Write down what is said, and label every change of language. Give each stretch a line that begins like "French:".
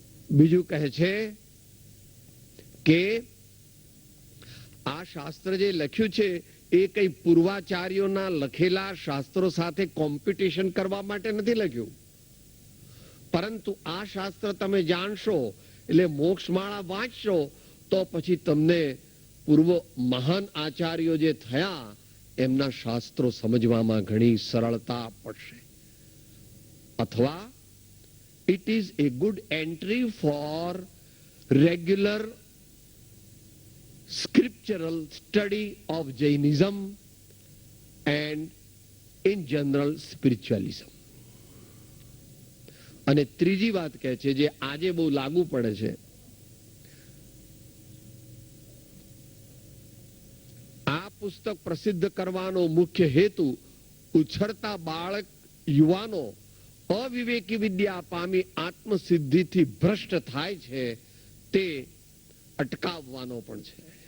Gujarati: બીજું કહે છે કે આ શાસ્ત્ર જે લખ્યું છે એ કઈ પૂર્વાચાર્યોના લખેલા શાસ્ત્રો સાથે કોમ્પિટિશન કરવા માટે નથી લખ્યું, પરંતુ આ શાસ્ત્ર તમે જાણશો એટલે મોક્ષમાળા વાંચશો તો પછી તમને પૂર્વ મહાન આચાર્યો જે થયા એમના શાસ્ત્રો સમજવામાં ઘણી સરળતા પડશે. અથવા
English: it is a good entry for regular scriptural study of Jainism and in general spiritualism.
Gujarati: અને ત્રીજી વાત કહે છે જે આજે બહુ લાગુ પડે છે, આ પુસ્તક પ્રસિદ્ધ કરવાનો મુખ્ય હેતુ ઉછળતા બાળક યુવાનો અવિવેકી વિદ્યા પામી આત્મસિદ્ધિથી ભ્રષ્ટ થાય છે તે અટકાવવાનો પણ છે.